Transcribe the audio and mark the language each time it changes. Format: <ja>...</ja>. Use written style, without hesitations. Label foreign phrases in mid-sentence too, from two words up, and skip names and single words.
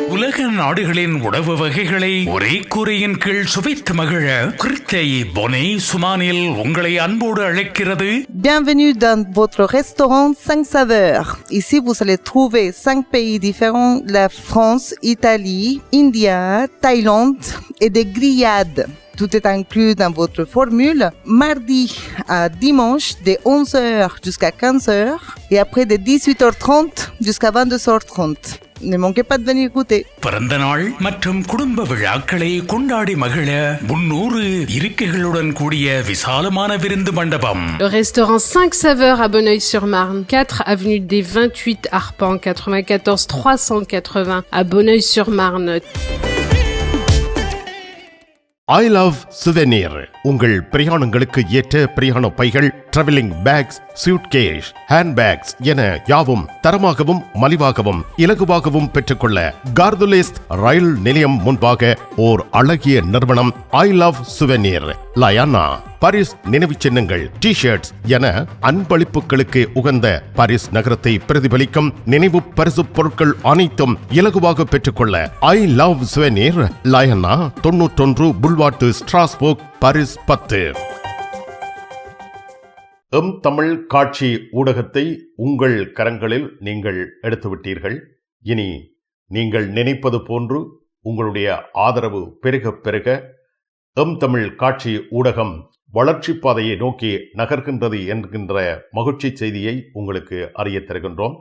<ta>உலக நாடுகளின் உணவு வகைகளை ஒரே கூரையின் கீழ் சுவைத்து மகிழ கிருத்தை பொனே சுமானில் உங்களை அன்போடு அழைக்கிறது.</ta> <fr>Bienvenue dans votre restaurant 5 saveurs. Ici, vous allez trouver 5 pays différents, la France, Italie, India, Thaïlande et des grillades. Tout est inclus dans votre formule. Mardi à dimanche, de 11h jusqu'à 15h et après de 18h30 jusqu'à 22h30. Ne manquez pas de venir goûter.</fr> <ta>பிறந்த நாள் மற்றும் குடும்ப விழாக்களை கொண்டாடி மகிழ 300 இருக்கைகளுடன் கூடிய விசாலமான விருந்து மண்டபம்.</ta> <fr>Le restaurant 5 saveurs à Bonneuil-sur-Marne, 4 avenue des 28 Arpents, 94 380 à Bonneuil-sur-Marne. I love souvenir.</fr> <ta>உங்கள் பிரயாணங்களுக்கு ஏற்ற பிரயாண பைகள்,</ta> <en>travelling bags, suitcase, handbags</en> <ta>என யாவும் தரமாகவும் மலிவாகவும் இலகுவாகவும் பெற்றுக்கொள்ள கார்துலேஸ்ட் ரயில் நிலையம் முன்பாக ஓர் அழகிய நிறுவனம் I love souvenir. லயானா பாரிஸ் நினைவு சின்னங்கள், டி-ஷர்ட்ஸ் என அன்பளிப்புகளுக்கு உகந்த பாரிஸ் நகரத்தை பிரதிபலிக்கும் நினைவு பரிசு பொருட்கள் அனைத்தும் இலகுவாக பெற்றுக்கொள்ள I love souvenir. லயானா 91 புல்வார்ட் ஸ்ட்ராஸ்போர்க், பாரிஸ் 10. தமிழ் காட்சி ஊடகத்தை உங்கள் கரங்களில் நீங்கள் எடுத்துவிட்டீர்கள். இனி நீங்கள் நினைப்பது போன்று உங்களுடைய ஆதரவு பெருக பெருக தமிழ் காட்சி ஊடகம் வளர்ச்சி பாதையை நோக்கி நகர்கின்றது என்கின்ற மகிழ்ச்சி செய்தியை உங்களுக்கு அறிய தருகின்றோம்.</ta>